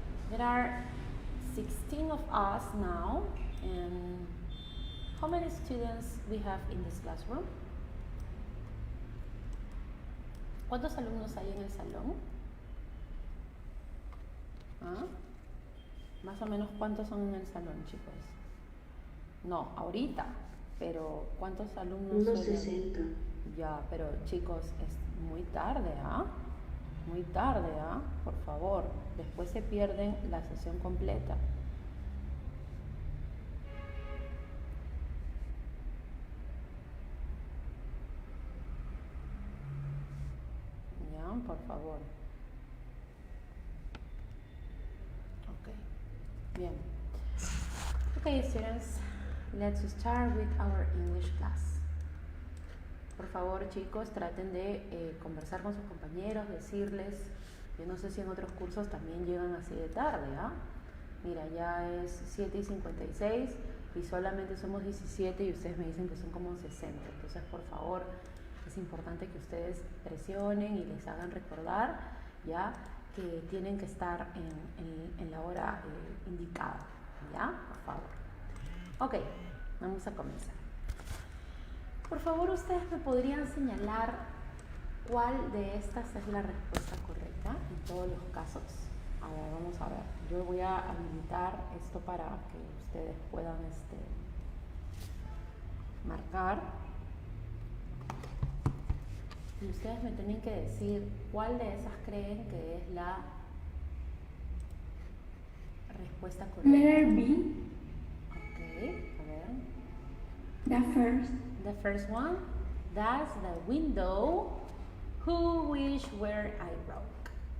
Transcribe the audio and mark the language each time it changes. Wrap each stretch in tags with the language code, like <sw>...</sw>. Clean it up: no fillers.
<en>There are 16 of us now, and how many students we have in this classroom?</en> <es>¿Cuántos alumnos hay en el salón? ¿Ah? Más o menos, ¿cuántos son en el salón, chicos? No, ahorita, pero ¿cuántos alumnos? Unos 60. Ya, pero chicos, es muy tarde, ¿ah? Muy tarde, ¿ah? Por favor, después se pierden la sesión completa. Ya, por favor. Ok, bien.</es> <en>Okay, students, let's start with our English class.</en> <es>Por favor, chicos, traten de conversar con sus compañeros, decirles, yo no sé si en otros cursos también llegan así de tarde, ¿ah? Mira, ya es 7:56 y solamente somos 17 y ustedes me dicen que son como 60. Entonces, por favor, es importante que ustedes presionen y les hagan recordar, ¿ya? Que tienen que estar en la hora indicada, ¿ya? Por favor. Ok, vamos a comenzar. Por favor, ustedes me podrían señalar cuál de estas es la respuesta correcta en todos los casos. A ver, vamos a ver. Yo voy a habilitar esto para que ustedes puedan marcar. Y ustedes me tienen que decir cuál de esas creen que es la respuesta correcta.</es> <en>Letter B.</en> <es>Ok, a ver.</es> <en>The first. The first one, that's the window who wish were I broke.</en>